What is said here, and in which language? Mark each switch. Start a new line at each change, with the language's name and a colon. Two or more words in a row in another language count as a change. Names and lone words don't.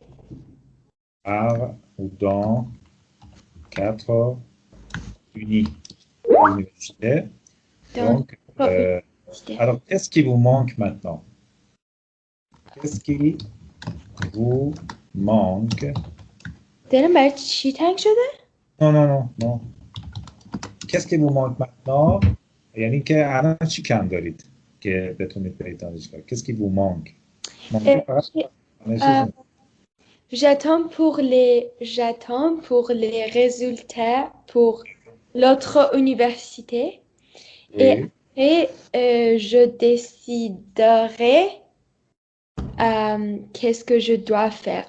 French: par ou dans 4 universités. dans Donc, quatre universités. alors, qu'est-ce qui vous manque maintenant? Qu'est-ce qui vous manque?
Persian: دلم برای چی تنگ شده؟
French: Non, non, non, non. Qu'est-ce qui vous manque maintenant?
Persian: یعنی که الان چی کم دارید که بتونید برید دانشگاه؟
French: Qu'est-ce qui vous manque؟ Euh,
Persian: مانکه فقط
French: j'ai-
Persian: دانش
French: euh, j'attends pour les résultats pour l'autre université et Oui. après je déciderai qu'est-ce que je dois faire.